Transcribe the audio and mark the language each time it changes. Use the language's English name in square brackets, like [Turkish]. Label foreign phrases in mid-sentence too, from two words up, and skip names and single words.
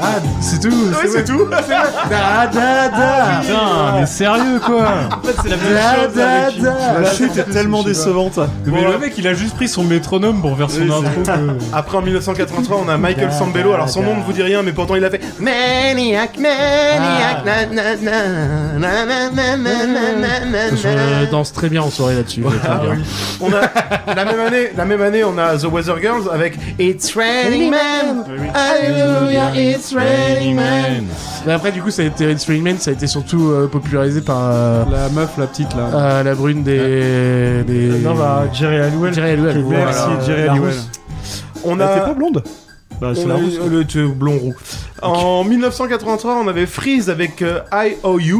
[French] Ah, c'est tout. Ouais, c'est tout. Da da da. Putain, mais sérieux quoi. En fait, c'est la même Da chose da avec... da. La chute est tellement décevante. Mais le mec il a juste pris son métronome pour faire son intro. Après en 1983, on a Michael Sambello. Alors son nom ne vous dit rien, mais pourtant il a fait Maniac, Maniac, na na na na na na na na. Je danse très bien en soirée là-dessus. Ah oui. On a la même année, on a The Weather Girls avec It's Raining Man. Hallelujah, It's Raining Man. Mais après, du coup, ça a été It's Raining Man, ça a été surtout popularisé par La meuf, la petite là. la brune des. Non, bah, Jerry Halliwell. Jerry Halliwell. Qui est Voilà. merci, Jerry la Halliwell. rousse. On Elle était a pas blonde. Bah, c'est la rousse. le blond roux. En 1983, on avait Freeze avec I.O.U.